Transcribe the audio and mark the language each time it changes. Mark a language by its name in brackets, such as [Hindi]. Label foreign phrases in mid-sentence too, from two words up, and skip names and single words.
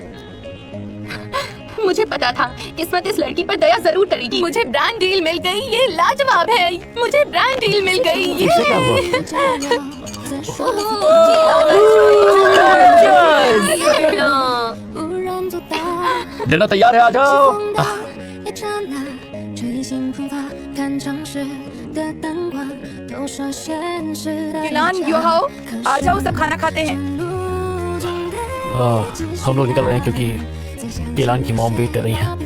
[Hindi] मुझे पता था किस्मत इस लड़की पर दया जरूर करेगी। मुझे [English] brand deal [Hindi] मिल गई, ये लाजवाब है। मुझे [English] brand deal [Hindi] मिल गई। इससे क्या हुआ? डिनर तैयार है, आ जाओ। [Chinese] 一刹那，吹进风发，看城市的灯光，都 [Hindi] किलान, यू आओ, आ जाओ, सब खाना खाते हैं। हम लोग निकल रहे हैं क्योंकि केलान की मॉम वेट कर रही है।